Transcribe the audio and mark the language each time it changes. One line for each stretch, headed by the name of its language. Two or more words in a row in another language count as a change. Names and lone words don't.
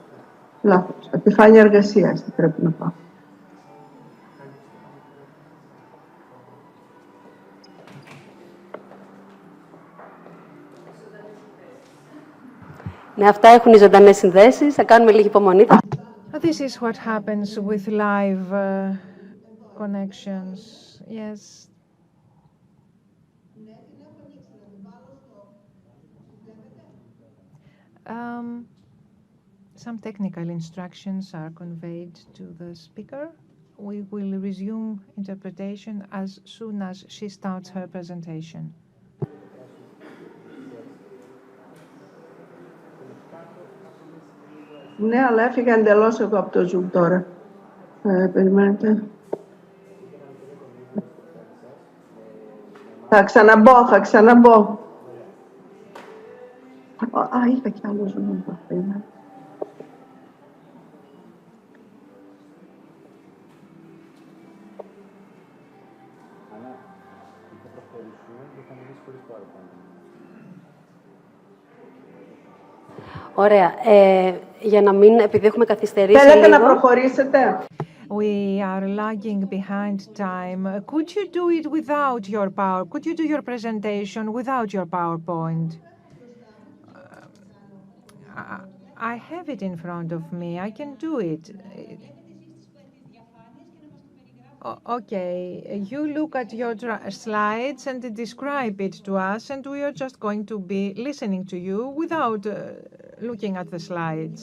Greek: Επιφάνεια εργασίας πρέπει να πάω. Ναι, αυτά έχουν οι ζωντανές συνδέσεις. Θα κάνουμε λίγη υπομονή.
English: This is what happens with live connections. Yes. Some technical instructions are conveyed to the speaker. We will resume interpretation as soon as she starts her presentation.
Greek: Ναι, αλλά έφυγα εντελώς εγώ από το Zoom τώρα. Περιμένετε. Θα ξαναμπω. Είχα κι άλλο Zoom. Ωραία. Για να μην, επειδή έχουμε καθυστερήσει Θέλετε λίγο... να προχωρήσετε?
English: We are lagging behind time. Could you do it without your power? Could you do your presentation without your PowerPoint? I have it in front of me. I can do it. Okay, you look at your slides and describe it to us, and we are just going to be listening to you without looking at the slides.